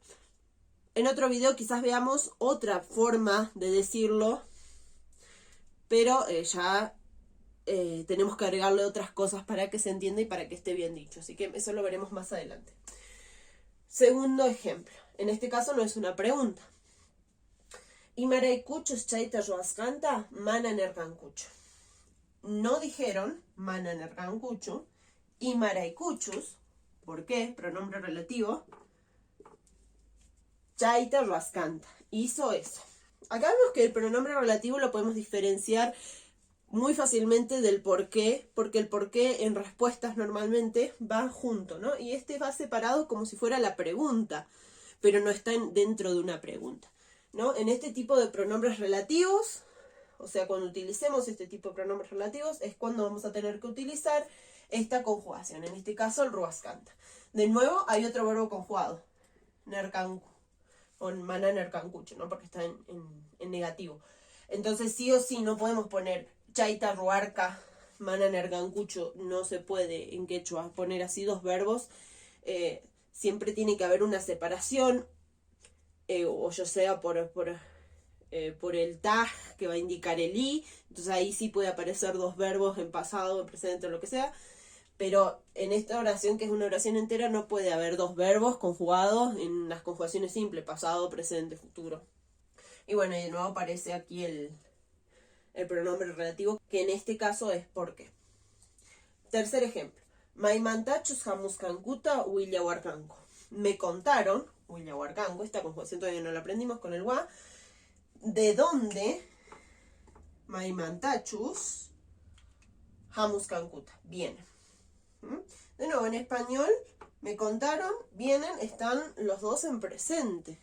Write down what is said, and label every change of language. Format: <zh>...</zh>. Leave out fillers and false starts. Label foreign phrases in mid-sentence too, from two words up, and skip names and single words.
<es>En otro video quizás veamos otra forma de decirlo, pero ya tenemos que agregarle otras cosas para que se entienda y para que esté bien dicho. Así que eso lo veremos más adelante. Segundo ejemplo. En este caso no es una pregunta.</es> <qu>Imaraykuchus chayta ruaskanta mana nerkankuchu.</qu> <es>No dijeron</es> <qu>mana nerkankuchu. Imaraykuchus,</qu> <es>¿por qué? Pronombre relativo.</es> <qu>Chayta ruaskanta.</qu> <es>Hizo eso. Acá vemos que el pronombre relativo lo podemos diferenciar muy fácilmente del por qué, porque el por qué en respuestas normalmente va junto, ¿no? Y este va separado como si fuera la pregunta, pero no está dentro de una pregunta, ¿no? En este tipo de pronombres relativos, o sea, cuando utilicemos este tipo de pronombres relativos, es cuando vamos a tener que utilizar esta conjugación, en este caso el ruaskanta. De nuevo, hay otro verbo conjugado,</es> <qu>nerkanku, o mana nerkankuchu,</qu> <es>¿no? Porque está en negativo. Entonces, sí o sí, no podemos poner</es> <qu>chaita ruarca, mana nerkankuchu,</qu> <es>no se puede en quechua poner así dos verbos. Siempre tiene que haber una separación, o ya sea por el tag que va a indicar el i, entonces ahí sí puede aparecer dos verbos en pasado, en presente o lo que sea, pero en esta oración, que es una oración entera, no puede haber dos verbos conjugados en las conjugaciones simples, pasado, presente, futuro. Y bueno, y de nuevo aparece aquí el el pronombre relativo, que en este caso es porque. Tercer ejemplo.</es> <qu>Maimantachus hamuskankuta huillahuarcanco.</qu> <es>Me contaron, huillahuarcanco, esta conjugación todavía no la aprendimos con el wa, de dónde</es> <qu>Maimantachus hamuskankuta</qu> <es>viene. De nuevo, en español, me contaron, vienen, están los dos en presente.</es>